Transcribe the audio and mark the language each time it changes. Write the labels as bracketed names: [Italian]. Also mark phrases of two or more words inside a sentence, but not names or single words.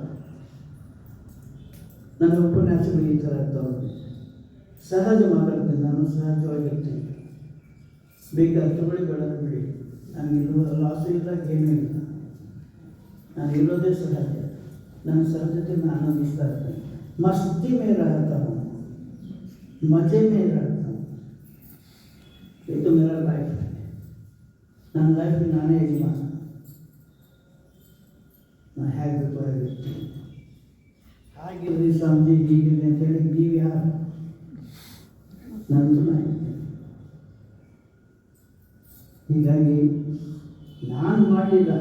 [Kannada] ನನ್ನ ಉಪನ್ಯಾಸಗಳು ಈ ಥರ ಇರ್ತಾವೆ. ಸಹಜ ಮಾತಾಡ್ತೀನಿ, ನಾನು ಸಹಜವಾಗಿರ್ತೀನಿ. ಬೇಕಾದ್ರೆ ತಗೊಳ್ಳಿ, ಬೇಡದ ಬಿಡಿ. ನನಗಿರುವ ಲಾಸು ಇಲ್ಲ, ಏನೂ ಇಲ್ಲ. ನಾನು ಇರೋದೇ ಸಹಜ. ನನ್ನ ಸಹಜತೆ ನಾನು ಆನಂದಿಸ್ತಾ ಇರ್ತೇನೆ. ಮಸ್ತಿ ಮೇಲೆ [Hindi] रहता हूँ, मज़े में रहता हूँ. ಇದು मेरा लाइफ है. [Kannada] ನನ್ನ ಲೈಫ್ ನಾನೇ ಯಜಮಾನ. ನಾನು ಹೇಗೆ ಬೇಕು ಆಗಿರ್ತೀನಿ. ಹಾಗಿರಲಿ ಸ್ವಾಮೀಜಿ, ಹೀಗಿರಲಿ ಅಂತೇಳಿ ನೀವು ಯಾರು? ನಂದು ನಾಯಿದ್ದೆ. ಹೀಗಾಗಿ ನಾನು ಮಾಡಲಿಲ್ಲ, ಆಯ್ತು.